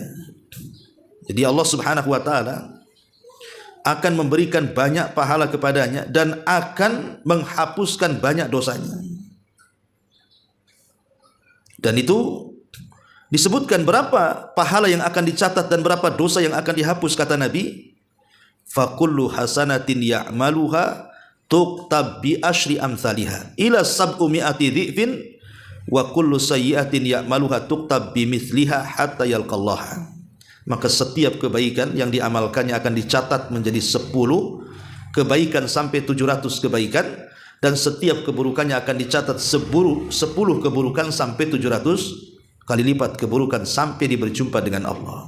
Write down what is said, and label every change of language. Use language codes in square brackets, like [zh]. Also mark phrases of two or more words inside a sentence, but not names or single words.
[id] Jadi Allah [ar] سبحانه وتعالى [id] akan memberikan banyak pahala kepadanya dan akan menghapuskan banyak dosanya. Dan itu disebutkan berapa pahala yang akan dicatat dan berapa dosa yang akan dihapus, kata Nabi. [ar] فكل حسنة يعملها تكتب بعشر أمثالها إلى سبعمائة ضعف وكل سيئة يعملها تكتب بمثلها حتى يلقى الله. [id] Maka setiap kebaikan yang diamalkannya akan dicatat menjadi 10 kebaikan sampai 700 kebaikan, dan setiap keburukannya akan dicatat 10 keburukan sampai 700 kali lipat keburukan sampai dia berjumpa dengan Allah.